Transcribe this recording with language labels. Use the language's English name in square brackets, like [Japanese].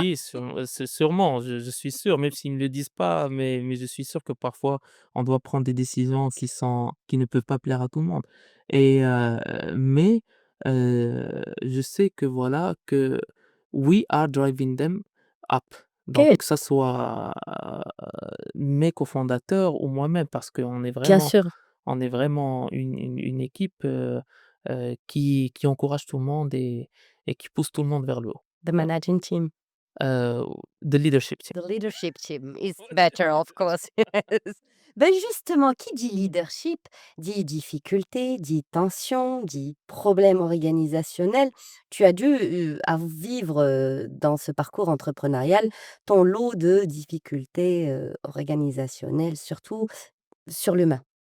[French] oui, c'est sûrement, je suis sûr, même s'ils ne le disent pas, mais je suis sûr que parfois, on doit prendre des décisions qui ne peuvent pas plaire à tout le monde et mais je sais que voilà, que [English] we are driving them up. [French] Donc OK, que ça soit, mes cofondateurs ou moi-même parce bien sûr, on est vraiment une équipe, qui encourage tout le monde et qui pousse tout le monde vers le haut. [English] the [French] Voilà, [English] managing team. heu, the leadership team. The leadership team is better, of course, yes. [French] Ben, justement, qui dit leadership dit difficulté, dit tension, dit problème organisationnel. Tu as dû, à vivre, dans ce parcours entrepreneurial, ton lot de difficultés, organisationnelles, surtout sur l'humain.